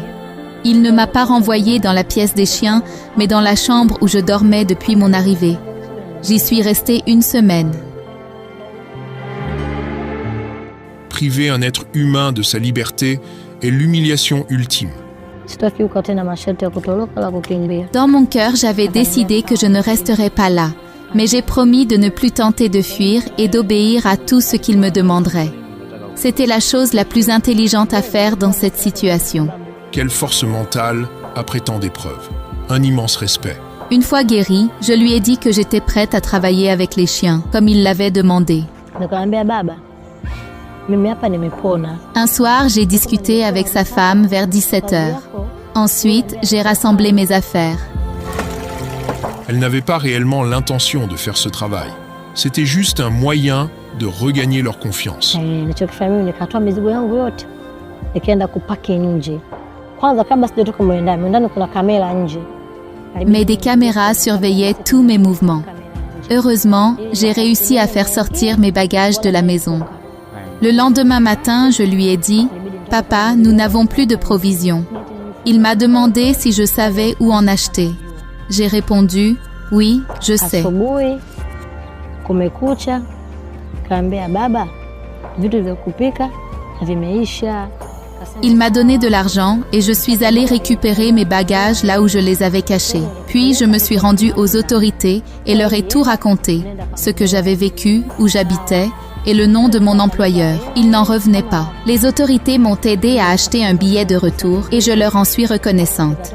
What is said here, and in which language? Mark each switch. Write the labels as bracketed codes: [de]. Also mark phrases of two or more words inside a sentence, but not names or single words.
[fr] Il ne m'a pas renvoyée dans la pièce des chiens, mais dans la chambre où je dormais depuis mon arrivée. J'y suis restée 1 semaine. Priver un être humain de sa liberté est l'humiliation ultime. [sw] Sitakiuka tena masharti ya kutoroka wala kukimbia. [fr] Dans mon cœur, j'avais décidé que je ne resterais pas là, mais j'ai promis de ne plus tenter de fuir et d'obéir à tout ce qu'il me demanderait. C'était la chose la plus intelligente à faire dans cette situation. Quelle force mentale après tant d'épreuves. Un immense respect. Une fois guérie, je lui ai dit que j'étais prête à travailler avec les chiens, comme il l'avait demandé. [sw] Nikamwambia baba, mimi hapa nimepona. [fr] Un soir, j'ai discuté avec sa femme vers 17h. Ensuite, j'ai rassemblé mes affaires. Elle n'avait pas réellement l'intention de faire ce travail. C'était juste un moyen de regagner leur confiance. [sw] Nilichokifanya mimi nikatoa mizigo yangu yote. Nikaenda kupaki nje. Kwanza kabla sijatoka ndani kuna kamera nje. [fr] Mais des caméras surveillaient tous mes mouvements. Heureusement, j'ai réussi à faire sortir mes bagages de la maison. Le lendemain matin, je lui ai dit « Papa, nous n'avons plus de provisions ». Il m'a demandé si je savais où en acheter. J'ai répondu « Oui, je sais ». [sw] Asubuhi kumekucha, kaambia baba, vitu vya kupika vimeisha. [fr] Il m'a donné de l'argent et je suis allée récupérer mes bagages là où je les avais cachés. Puis je me suis rendue aux autorités et leur ai tout raconté, ce que j'avais vécu, où j'habitais et le nom de mon employeur. Ils n'en revenaient pas. Les autorités m'ont aidé à acheter un billet de retour et je leur en suis reconnaissante.